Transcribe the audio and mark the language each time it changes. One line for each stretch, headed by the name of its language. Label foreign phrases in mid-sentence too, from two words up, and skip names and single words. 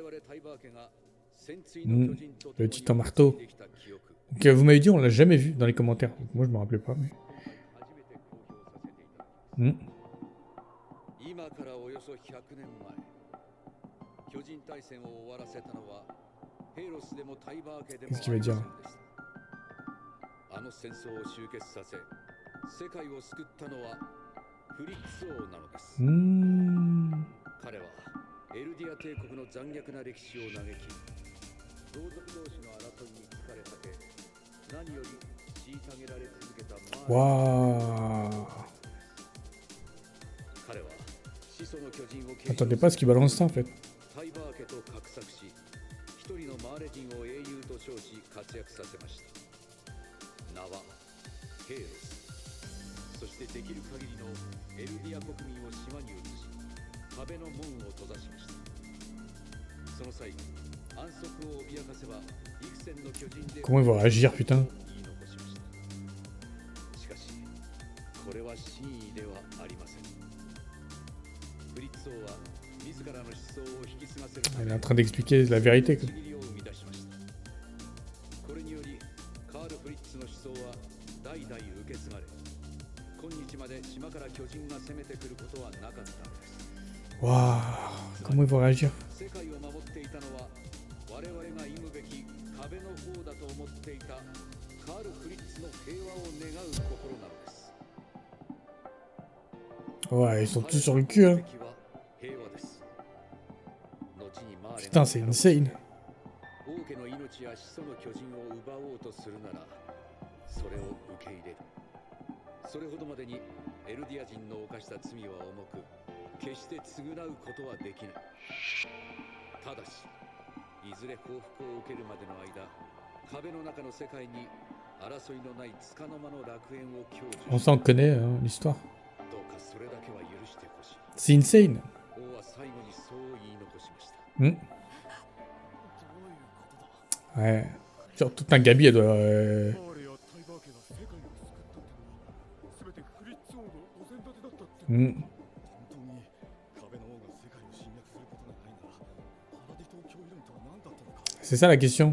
French: Le titan marteau. Donc, vous m'avez dit, on l'a jamais vu dans les commentaires. Donc, moi, je me rappelais pas. Mais...
Japanese: 今からおよそ100年前、巨人大戦を終わらせたのはヘイロスでもタイバー家でもありませんでした。あの戦争を終結させ、世界を救ったのはフリッツ王なのです。彼はエルディア帝国の残虐な歴史を嘆き、同族同士の争いに疲れ果て、何より虐げられ続けたマーレ。彼は
French: J'attendais pas ce qu'il balance ça en fait.
Japanese: タイバー家と画策し、一人のマーレ人を英雄と称し活躍させました。名はヘイロス。そしてできる限りのエルディア国民を島に移し、壁の門を閉ざしました。その際、安息を脅かせば幾千の巨人で
French: Comment il va réagir, putain?
Japanese: しかし、これは真意ではありません。
French: Elle est en train d'expliquer la vérité. Quoi.
Japanese: これによりカール・フリッツの思想は代々受け継がれ、今日まで島から巨人が攻めてくることはなかったのです。
French: Waouh, comment ils vont réagir?
Japanese: 世界を守っていたのは我々が忌むべき壁の方だと思っていたカール・フリッツの平和を願う心なのです。
French: Ouais, ils sont tous sur le cul, hein. Putain, c'est insane.
Japanese: 王家の命や始祖の巨人を奪おうとするなら、それを受け入れる。それほどまでにエルディア人の犯した罪は重く、決して償うことはできない。ただし、いずれ報復を受けるまでの間、壁の中の世界に争いのない束の間の楽園を享受。
French: On s'en connaît, hein, l'histoire.
Japanese: どうかそれだけは許してほしい。
French: C'est insane.
Japanese: 王は最後にそう言い残しました。
French: Ouais. Genre, tout un gabi, elle doit... C'est ça la question.